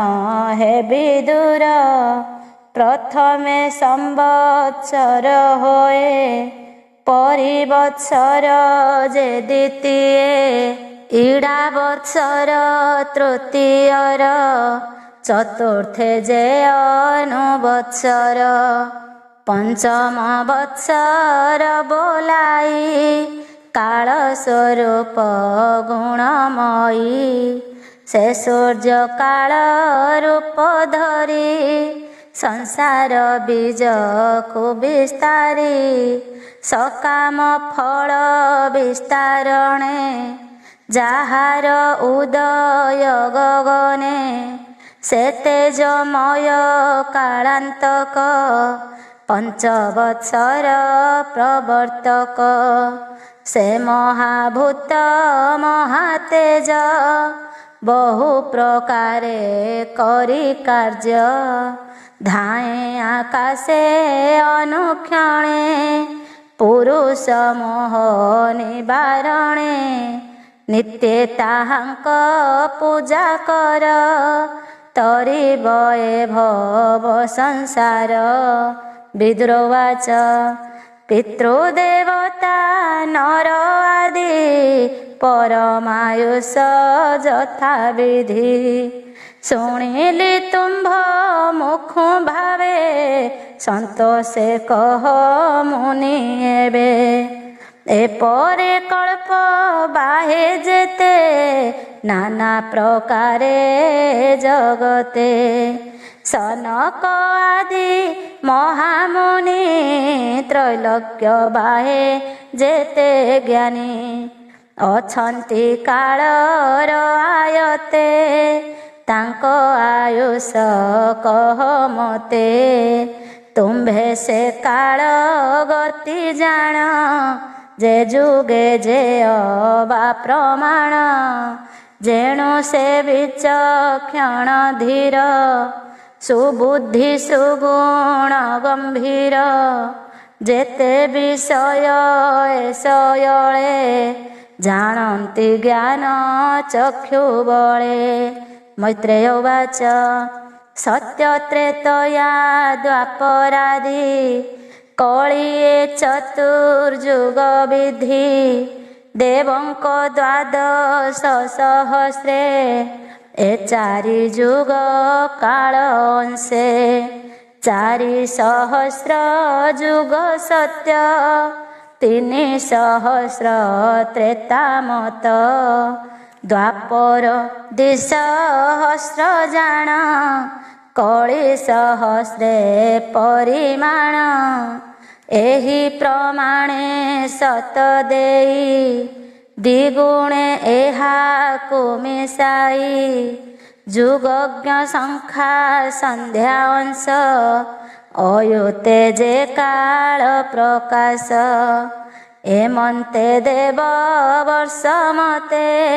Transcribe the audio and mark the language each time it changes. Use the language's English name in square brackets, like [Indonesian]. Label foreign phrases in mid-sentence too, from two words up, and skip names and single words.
[Odia] ହେ ବିଦୁର ପ୍ରଥମେ ସମ୍ବତ୍ସର ହୋଏ ପରିବତ୍ସର ଜେ ଦ୍ୱିତୀୟେ ଇଡ଼ା ବତ୍ସର ତୃତୀୟର ଚତୁର୍ଥେ ଜେ ଅନୁବତ୍ସର ପଞ୍ଚମ ବତ୍ସର ବୋଲାଇ କାଳ ସ୍ୱରୂପ ଗୁଣମୟୀ ସେ ସୂର୍ଯ୍ୟ କାଳ ରୂପ ଧରି ସଂସାର ବୀଜ କୁ ବିସ୍ତାରି ସକାମ ଫଳ ବିସ୍ତାରଣେ ଜାହାର ଉଦୟ ଗଗନେ ସେ ତେଜମୟ କାଳାନ୍ତକ ପଞ୍ଚବତ୍ସର ପ୍ରବର୍ତ୍ତକ ସେ ମହାଭୂତ ମହାତେଜ ବହୁ ପ୍ରକାରେ କରି କାର୍ଯ୍ୟ ଧାଏ ଆକାଶେ ଅନୁକ୍ଷଣେ ପୁରୁଷ ମୋହ ନିବାରଣେ ନିତ୍ୟ ତାହାଙ୍କ ପୂଜା କର ତରିବ ଏ ଭବ ସଂସାର। ବିଦୁରୋବାଚ ପିତୃଦେବତା ନର ଆଦି ପରମାୟୁଷ ଯଥା ବିଧି ଶୁଣିଲି ତୁମ୍ଭ ମୁଖ ଭାବେ ସନ୍ତୋଷେ କହ ମୁନି ଏବେ ଏପରେ କଳ୍ପ ବାହେ ଜେତେ ନାନା ପ୍ରକାରେ ଜଗତେ ସନକ ଆଦି ମହାମୁନି ତ୍ରୈଲୋକ୍ୟ ବାହେ ଜେତେ ଜ୍ଞାନୀ ଅଛନ୍ତି କାଳର ଆୟତେ ତାଙ୍କୁ ଆୟୁଷ କହ ମତେ ତୁମ୍ଭେ ସେ କାଳ ଗତି ଜାଣ ଜେ ଜୁଗେ ଜେ ଅବା ପ୍ରମାଣ ଜେଣୁ ସେ ବିଚକ୍ଷଣ ଧୀର ସୁବୁଦ୍ଧି ସୁଗୁଣ ଗମ୍ଭୀର ଜେତେ ବିଷୟ ଏଷୟଳେ ଜାଣନ୍ତି ଜ୍ଞାନ ଚକ୍ଷୁ ବଳେ। ମୈତ୍ରେୟ ଉବାଚ ସତ୍ୟତ୍ରେତୟା ଦ୍ୱାପରାଦି କଳିୟେ ଚତୁର୍ଯୁଗ ବିଧି ଦେବଙ୍କ ଦ୍ୱାଦଶ ସହସ୍ରେ ଏ ଚାରି ଯୁଗ କାଳ ଅଂଶେ ଚାରି ସହସ୍ର ଯୁଗ ସତ୍ୟ 3,000 ତ୍ରେତାମତ ଦ୍ୱାପର 2,000 ଜାଣ କଳି ସହସ୍ରେ ପରିମାଣ ଏହି ପ୍ରମାଣେ ସତ ଦେଇ ଦ୍ୱିଗୁଣେ ଏହାକୁ ମିଶାଇ ଜୁଗଜ୍ଞ ସଂଖ୍ୟା ସନ୍ଧ୍ୟା ଅଂଶ ଅୟୁତେ ଜେ କାଳ ପ୍ରକାଶ ଏମନ୍ତେ ଦେବ ବର୍ଷ ମତେ